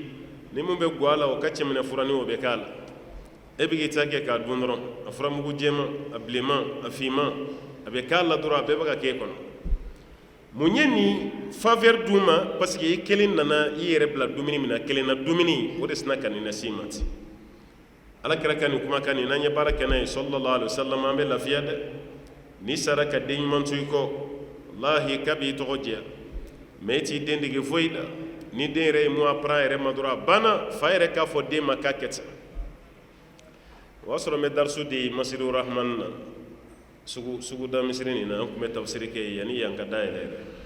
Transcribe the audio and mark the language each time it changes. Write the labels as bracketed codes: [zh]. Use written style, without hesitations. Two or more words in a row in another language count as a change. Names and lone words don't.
[bm] ni mun bɛ guwa la o ka cɛminɛ furani o bɛ k'a la e bɛ k'i ta kɛ k'a dun dɔrɔn a furamugu jɛman a bilenman a finman a bɛ k'a la dɔrɔn a bɛɛ bɛ ka k'e kɔnɔ mun ye nin faveur d'u ma [fr] parce que [bm] i kelen nana i yɛrɛ bila dumuni min na kelen na dumuni o de sina ka nin lase i ma ten ala kɛra ka nin kumakan nin n'an ye baara kɛ n'a ye [ar] صلى الله عليه وسلم [bm] an bɛ lafiya dɛ n'i sara ka den ɲuman to i kɔ wallahi ka b'i tɔgɔ diya mais i t'i den dege foyi la ni den yɛrɛ ye mun apprend a yɛrɛ ma dɔrɔn a banna fa yɛrɛ k'a fɔ den ma k'a kɛ ten o y'a sɔrɔ n bɛ darisu di masiriw rahman na suguda misiri nin na an tun bɛ tafsiri kɛ yanni yan ka da yɛlɛ yɛrɛ